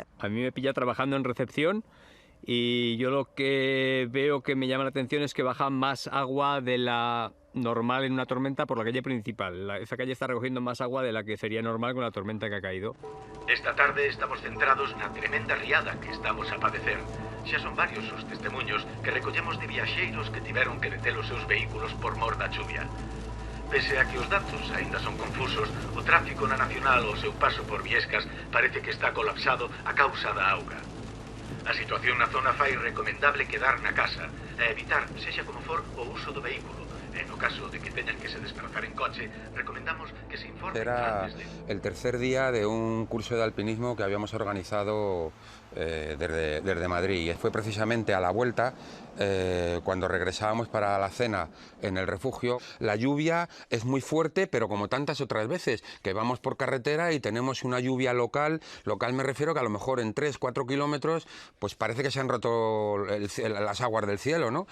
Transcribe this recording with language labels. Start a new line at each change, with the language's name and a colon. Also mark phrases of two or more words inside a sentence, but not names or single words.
Spanish: A mí me pilla trabajando en recepción y yo lo que veo que me llama la atención es que baja más agua de la normal en una tormenta por la calle principal. Esa calle está recogiendo más agua de la que sería normal con la tormenta que ha caído.
Galician: Esta tarde estamos centrados na tremenda riada que estamos a padecer. Xa son varios os testemunhos que recollemos de viaxeiros que tiveron que deter os seus vehículos por mor da chuvia. Pese a que os datos aínda son confusos, o tráfico na Nacional ao seu paso por Viescas parece que está colapsado a causa da auga. A situación na zona fai recomendable quedar na casa e evitar, sexa como for, o uso do vehículo. En o caso de que teñan que se desplazar en coche, recomendamos que se informen
Spanish: Era
Galician: antes de...
Spanish: el tercer día de un curso de alpinismo que habíamos organizado desde Madrid. Y fue precisamente a la vuelta, cuando regresábamos para la cena en el refugio. La lluvia es muy fuerte, pero como tantas otras veces, que vamos por carretera y tenemos una lluvia local me refiero que a lo mejor en 3-4 kilómetros, pues parece que se han roto las aguas del cielo, ¿no?